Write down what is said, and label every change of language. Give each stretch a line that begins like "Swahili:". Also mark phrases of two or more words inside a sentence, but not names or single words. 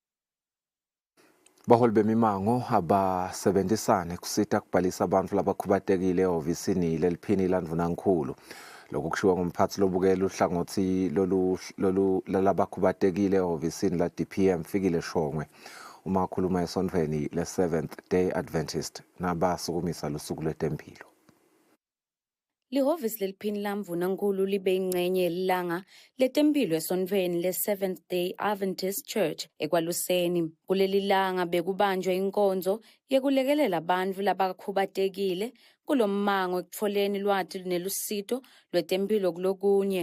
Swati: Baholi bemimango abasebenzisane kusita kubhalisa abantu labakhubatekile ehhovisini leliphini landvunankulu. Lokhu kushiwo ngumphathi lobukela uhlangothi labakhubatekile ehhovisini la DPM Fikile Shongwe uma khuluma esontweni le 7th Day Adventist nabasukumisa lusuku lwetempilo. Lihhovisi leliphini lamvunankulu libe ingcenye yelilanga letempilo esontweni le-7th Day Adventist Church ekwaluseni. Kuleli langa bekubanjwe inkonzo yekulekelela abantu labakhubatekile kulommango ekutfoleni lwati nelusito lwetempilo kulokunye.